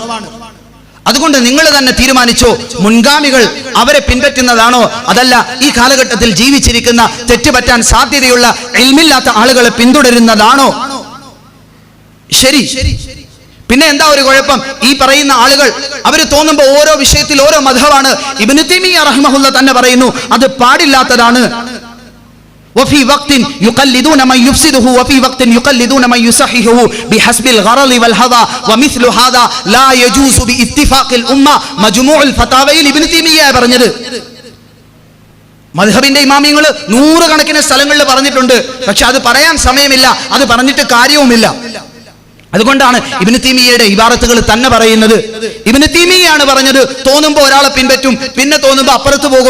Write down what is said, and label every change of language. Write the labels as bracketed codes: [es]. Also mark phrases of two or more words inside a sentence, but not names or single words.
[ml] അതുകൊണ്ട് നിങ്ങൾ തന്നെ തീരുമാനിച്ചോ, മുൻഗാമികൾ അവരെ പിൻപറ്റുന്നതാണോ, അതല്ല ഈ കാലഘട്ടത്തിൽ ജീവിച്ചിരിക്കുന്ന തെറ്റുപറ്റാൻ സാധ്യതയുള്ള ഇൽമില്ലാത്ത ആളുകളെ പിന്തുടരുന്നതാണോ ശരി? പിന്നെ എന്താ ഒരു കുഴപ്പം? ഈ പറയുന്ന ആളുകൾ അവർ തോന്നുമ്പോൾ ഓരോ വിഷയത്തിൽ ഓരോ മദ്ഹബാണ്. ഇബ്നു തൈമിയ്യ റഹിമഹുല്ല തന്നെ പറയുന്നു അത് പാടില്ലാത്തതാണ്. [ar] وفي وقت يقلدون من يفسده وفي وقت يقلدون من يصححه بحسب الغرض والهوى ومثل هذا لا يجوز باتفاق الامه. [ml] മജ്മൂഉ الفتاوى ഇബ്നു തൈമിയ്യ പറഞ്ഞത്. മദ്ഹബിന്റെ ഇമാമിയങ്ങൾ നൂറുകണക്കിന് സ്ഥലങ്ങളിൽ പറഞ്ഞിട്ടുണ്ട്. പക്ഷെ അത് പറയാൻ സമയമില്ല, അത് പറഞ്ഞിട്ട് കാര്യവുമില്ല. അതുകൊണ്ടാണ് ഇബ്നു തൈമിയ്യയുടെ ഇബാറത്തുകൾ തന്നെ പറയുന്നത്. ഇബ്നു തൈമിയ്യയാണ് പറഞ്ഞത്, തോന്നുമ്പോൾ ഒരാളെ പിൻപറ്റും, പിന്നെ തോന്നുമ്പോൾ അപ്പുറത്ത് പോകും.